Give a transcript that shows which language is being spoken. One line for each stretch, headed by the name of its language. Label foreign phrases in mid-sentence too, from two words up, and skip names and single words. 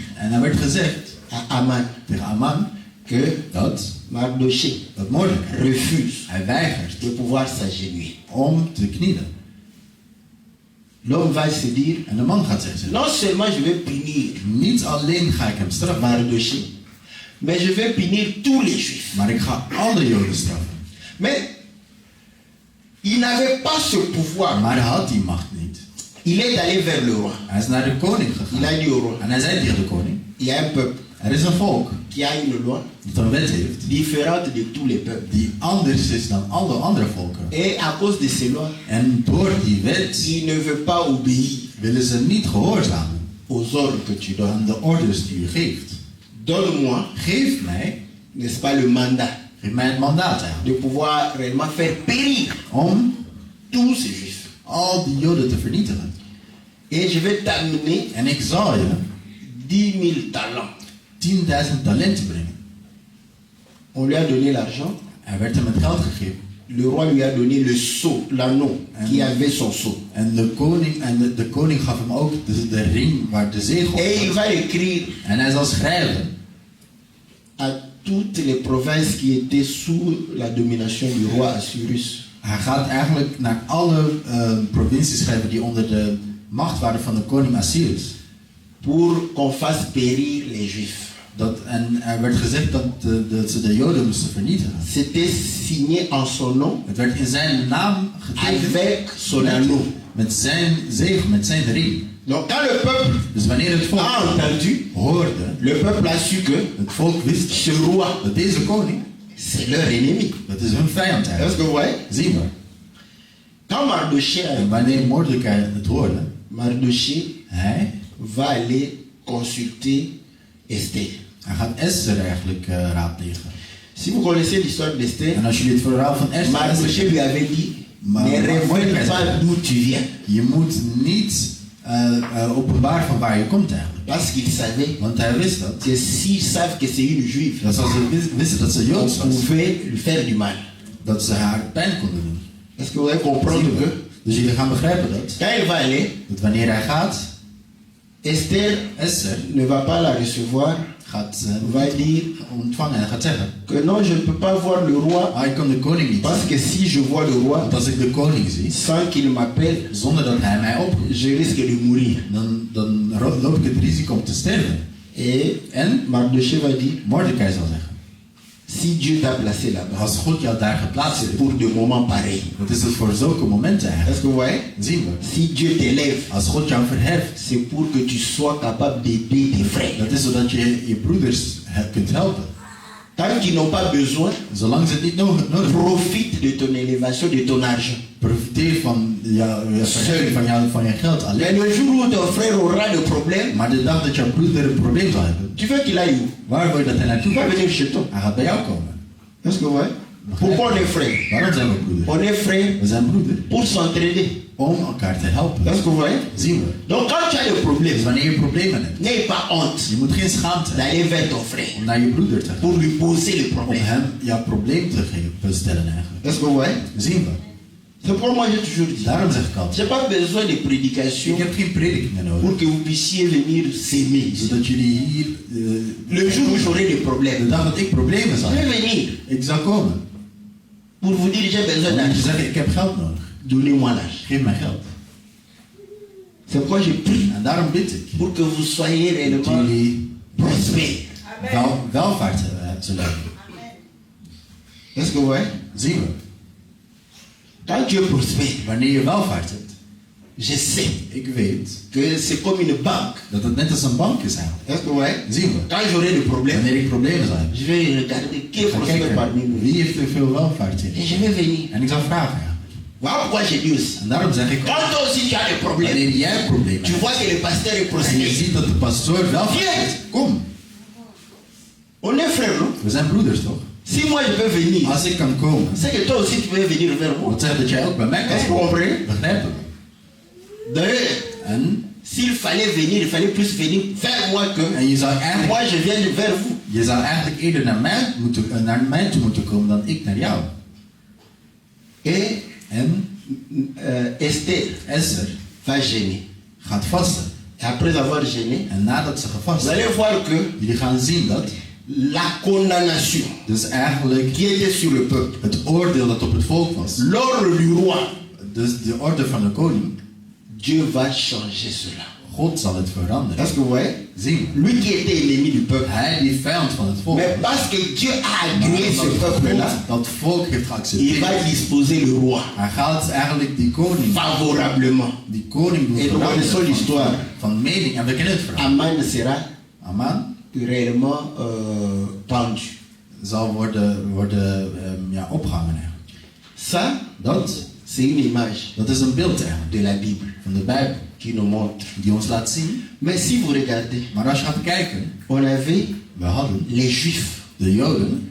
Dutch: En hij werd gezegd
French: à Aman,
Dutch: tegen Aman,
French: que
Dutch: dat
French: Mardoché
Dutch: Mordechai,
French: refuse
Dutch: hij weigert
French: de pouvoir s'agenouiller.
Dutch: om te knielen.
French: L'homme va se dire,
Dutch: En de man gaat zeggen,
French: non seulement je vais punir
Dutch: niet alleen ga ik hem straffen,
French: Mardoché, mais je vais punir tous les juifs.
Dutch: maar ik ga alle Joden straffen.
French: Mais il n'avait pas ce pouvoir.
Dutch: Maar hij had die macht niet.
French: Il est allé vers le roi.
Dutch: Hij is naar de koning
French: Il a
Dutch: gegaan.
French: dit au roi,
Dutch: En hij zei tegen de koning,
French: il y a un peuple
Dutch: er is een volk
French: qui a une loi
Dutch: dat een wet heeft
French: différente de tous les peuples.
Dutch: die anders is dan alle andere volken.
French: Et à cause de ces lois,
Dutch: En door die wet
French: il ne veut pas obéir
Dutch: willen ze niet gehoorzamen
French: aux ordres que tu donnes.
Dutch: aan de orders die u geeft.
French: Donne-moi,
Dutch: Geef mij,
French: n'est-ce pas, le mandat
Dutch: geef mij het mandaat aan
French: de pouvoir réellement faire périr
Dutch: om
French: tous ces juifs.
Dutch: al die Joden te vernietigen.
French: Et je vais t'amener
Dutch: En ik zal je
French: 10 000 talents.
Dutch: 10.000 talenten brengen.
French: On lui a donné l'argent.
Dutch: Hij werd hem het geld gegeven.
French: Le roi lui a donné le sceau, l'anneau, qui avait son sceau.
Dutch: En de koning gaf hem ook de ring waar de zegel op
French: Et il
Dutch: was.
French: va écrire
Dutch: En hij zal schrijven
French: à toutes les provinces qui étaient sous la domination du roi Assyrus.
Dutch: Hij gaat eigenlijk naar alle provincies schrijven die onder de macht waren van de koning Assyrus.
French: Pour qu'on fasse périr les juifs.
Dutch: En er werd gezegd dat ze de Joden moesten vernietigen.
French: C'était signé en son nom
Dutch: Het werd in zijn naam getekend
French: avec son anneau.
Dutch: met zijn zegel, met zijn ring.
French: Donc quand le peuple
Dutch: Dus wanneer het volk
French: a entendu,
Dutch: hoorde,
French: le peuple a su que
Dutch: het volk wist
French: ce roi,
Dutch: dat deze koning,
French: c'est leur ennemi.
Dutch: dat is hun vijand
French: Est-ce
Dutch: eigenlijk.
French: que vous voyez?
Dutch: Zien we.
French: Quand Mardoché
Dutch: En wanneer Mordechai het hoorde,
French: Mardoché
Dutch: hij
French: va aller consulter Esther.
Dutch: Hij gaat Esther eigenlijk raadplegen.
French: Si vous connaissez l'histoire d'Esther,
Dutch: En als jullie het verhaal van Esther
French: Mardoché lui avait dit, ne révèle pas d'où tu viens.
Dutch: je moet niet openbaar van waar je komt eigenlijk.
French: Parce qu'il savait
Dutch: Want hij wist dat.
French: que s'ils savent que c'est une juive,
Dutch: Dat als ze wisten dat ze
French: on
Dutch: Joods was,
French: pouvait lui faire du mal.
Dutch: dat ze haar pijn konden doen.
French: Est-ce que vous allez comprendre que
Dutch: Dus jullie gaan begrijpen dat.
French: quand il va aller,
Dutch: Dat wanneer hij gaat,
French: Esther
Dutch: Esther
French: ne va pas la recevoir,
Dutch: gaat
French: va dire
Dutch: ontvangen en gaat zeggen,
French: que non, je ne peux pas voir le roi,
Dutch: ik kan de koning niet
French: parce
Dutch: zien.
French: que si je vois le roi
Dutch: Want als ik de koning zie,
French: sans qu'il m'appelle,
Dutch: zonder dat hij mij oproept,
French: je risque de mourir.
Dutch: dan loop ik het risico om te sterven.
French: Et Mardoché va dire,
Dutch: Mordechai zal zeggen,
French: si Dieu t'a placé là-bas,
Dutch: als God jou daar geplaatst
French: c'est
Dutch: heeft,
French: pour des moments pareils.
Dutch: dat is het voor zulke momenten eigenlijk.
French: Est-ce que vous voyez?
Dutch: Zien we.
French: Si Dieu t'élève,
Dutch: Als God jou verheft,
French: c'est pour que tu sois capable d'aider tes frères.
Dutch: dat is zodat je je broeders kunt helpen.
French: Tant qu'ils n'ont pas besoin,
Dutch: Zolang ze het niet nodig hebben,
French: profite de ton élévation, de ton argent.
Dutch: profiteer van van je geld
French: Mais
Dutch: alleen.
French: le jour où ton frère aura des problèmes,
Dutch: Maar de dag dat jouw broeder een probleem zal hebben,
French: tu veux qu'il aille où?
Dutch: waar wil je dat hij naartoe
French: Il va
Dutch: gaat?
French: venir chez toi.
Dutch: Hij gaat bij jou komen.
French: Est-ce que vous voyez? Pourquoi on est frères?
Dutch: Waarom zijn we broeder?
French: On est frères
Dutch: We zijn broeder
French: pour s'entraider.
Dutch: om elkaar te helpen.
French: Est-ce que vous voyez?
Dutch: Zien we.
French: Donc quand tu as des
Dutch: Dus
French: problèmes,
Dutch: wanneer je problemen hebt,
French: n'aie pas honte
Dutch: je moet geen schaamte hebben
French: d'aller vers ton frère
Dutch: om naar je broeder te gaan.
French: pour lui poser le
Dutch: Om
French: problème.
Dutch: hem jouw probleem te stellen eigenlijk.
French: Est-ce que vous voyez?
Dutch: Zien we.
French: C'est pourquoi moi j'ai toujours dit,
Dutch: Daarom zeg ik
French: j'ai
Dutch: altijd,
French: pas besoin de prédication
Dutch: ik heb geen predikingen nodig.
French: pour que vous puissiez venir s'aimer.
Dutch: Zodat jullie hier,
French: Le jour où j'aurai des
Dutch: de
French: problèmes,
Dutch: dag dat ik problemen zal
French: je vais
Dutch: hebben,
French: venir
Dutch: ik zal komen.
French: pour vous dire j'ai besoin
Dutch: Om te
French: d'argent.
Dutch: zeggen, ik heb geld nodig.
French: Donnez-moi l'argent.
Dutch: Geef mij geld.
French: C'est pourquoi je prie
Dutch: En daarom bid ik
French: pour que vous soyez
Dutch: dat
French: réellement
Dutch: jullie
French: prospères.
Dutch: welvaart zullen hebben.
French: Est-ce que vous voyez?
Dutch: Zien we.
French: Quand tu es prospère,
Dutch: Wanneer je welvaart hebt,
French: je sais
Dutch: ik weet
French: que c'est comme une banque.
Dutch: dat het net als een bank is eigenlijk.
French: Est-ce que vous voyez?
Dutch: Zien we.
French: Quand j'aurai des problèmes,
Dutch: Wanneer ik problemen zal hebben,
French: je vais regarder qui est
Dutch: ga
French: prospère parmi
Dutch: kijken
French: nous.
Dutch: wie heeft er veel welvaart in.
French: Et je vais venir.
Dutch: En ik zal vragen eigenlijk.
French: Voilà pourquoi j'ai dit aussi.
Dutch: En daarom zeg ik,
French: Quand toi aussi tu as des problèmes,
Dutch: wanneer jij problemen
French: tu
Dutch: hebt
French: vois que le pasteur est
Dutch: en je
French: prospère.
Dutch: ziet dat de pastoor welvaart heeft, kom.
French: On est frères, non?
Dutch: We zijn broeders toch?
French: Si moi je peux venir,
Dutch: Als ik kan komen,
French: c'est que toi aussi tu peux venir vers moi.
Dutch: dat zegt dat jij ook bij mij
French: Est-ce que
Dutch: kan
French: vous
Dutch: komen.
French: comprenez?
Dutch: Begrijp je?
French: D'ailleurs,
Dutch: En
French: s'il fallait venir, il fallait plus venir vers moi que
Dutch: je zou eigenlijk,
French: moi je viens vers vous.
Dutch: je zou eigenlijk eerder naar mij toe moeten komen dan ik naar jou.
French: Et
Dutch: En
French: Esther
Dutch: Esther
French: va gêner.
Dutch: gaat vasten.
French: Et après avoir gêné,
Dutch: En nadat ze
French: vous
Dutch: gevast
French: allez
Dutch: heeft,
French: voir que
Dutch: jullie gaan zien dat
French: la condamnation
Dutch: Dus eigenlijk
French: qui était sur le peuple,
Dutch: het oordeel dat op het volk was.
French: l'ordre du roi,
Dutch: Dus de orde van de koning.
French: Dieu va changer cela.
Dutch: God zal het veranderen.
French: Est-ce que vous voyez?
Dutch: Zie,
French: Lui qui était ennemi du peuple.
Dutch: hij die vijand van het volk
French: Mais
Dutch: was.
French: parce que Dieu a agréé ce
Dutch: Omdat
French: peuple-là,
Dutch: God dat volk heeft
French: il va
Dutch: geaccepteerd.
French: disposer le roi
Dutch: Hij gaat eigenlijk die koning
French: favorablement.
Dutch: doen
French: Et nous connaissons l'histoire.
Dutch: veranderen van mening. En we kennen het verhaal.
French: Aman sera
Dutch: Aman
French: réellement pendu.
Dutch: zal worden opgehangen eigenlijk.
French: Ça, c'est une image
Dutch: Dat is een beeld eigenlijk
French: de la Bible
Dutch: van de Bijbel
French: qui nous montre.
Dutch: die ons laat zien.
French: Mais si vous regardez,
Dutch: Maar als je gaat kijken,
French: on avait
Dutch: we hadden
French: les Juifs
Dutch: de Joden